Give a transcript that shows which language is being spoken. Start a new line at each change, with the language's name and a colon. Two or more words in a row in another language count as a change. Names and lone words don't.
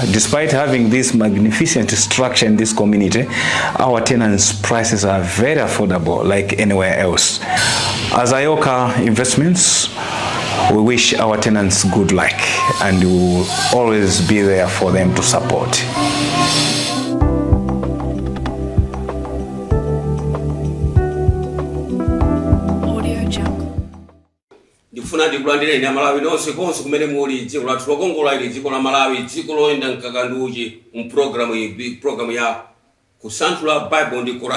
English: Despite having this magnificent structure in this community, our tenants' prices are very affordable like anywhere else. As Ayoka Investments, we wish our tenants good luck and we will always be there for them to support.
Nyanja: Ndifuna ndikulandire ina Malawi nonse konse kumene muli dziko lathu lokongola ili dziko la Malawi, dziko loyenda mkakanduchi program ya kusanthula Bible ndi Quran.